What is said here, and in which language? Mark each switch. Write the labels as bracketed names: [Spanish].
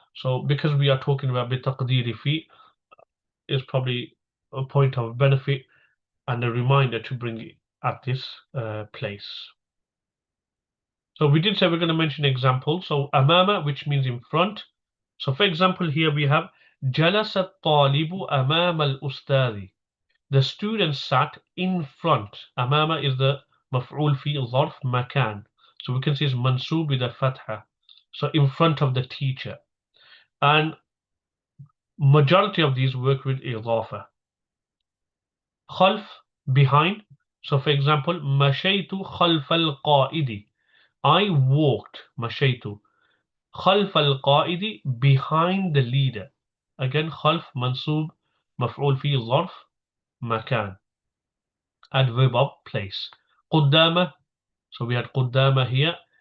[English] So because we are talking about بتقدير fee, is probably a point of benefit and a reminder to bring it at this place. So we did say we're going to mention examples. So أمام, which means in front. So for example, here we have جلس الطالب أمام الأستاذ. The student sat in front. [Arabic] أمام is the مفعول في ظرف مكان. [English] So we can see it's منصوب with a fatha. So in front of the teacher. And majority of these work with إضافة. خلف, behind. So for example, مشيت خلف القائد. I walked, مشيت. خلف القائد, behind the leader. [Arabic] Again, خلف منصوب مفعول فيه ظرف مكان. [English] Adverb of place. قدامه, so we had قدامه here.